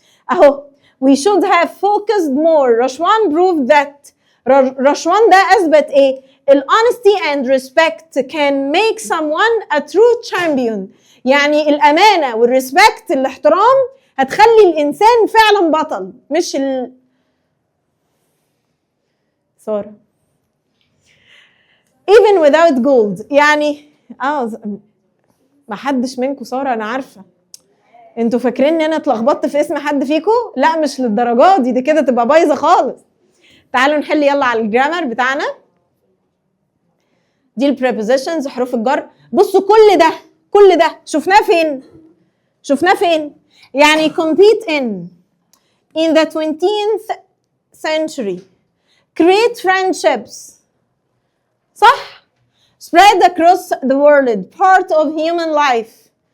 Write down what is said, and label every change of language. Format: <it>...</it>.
<en>اهو we should have focused more. رشوان proved that.</en> <ar>رشوان ده اثبت ايه؟</ar> <en>honesty and respect can make someone a true champion.</en> <ar>يعني الامانه والريسبكت، الاحترام، هتخلي الانسان فعلا بطل، مش سارة</ar> <en>even without gold.</en> <ar>يعني ما حدش منكم سارة، انا عارفه انتوا فاكرين ان انا اتلخبطت في اسم حد فيكم؟ لا مش للدرجات دي كده تبقى بايظه خالص. تعالوا نحل يلا على الجرامر بتاعنا. دي البريبوزيشنز، حروف الجر. بصوا كل ده شفناه فين؟ يعني</ar> <en>compete in the 20th century, create friendships، صح؟ spread across the world, part of human life.</en>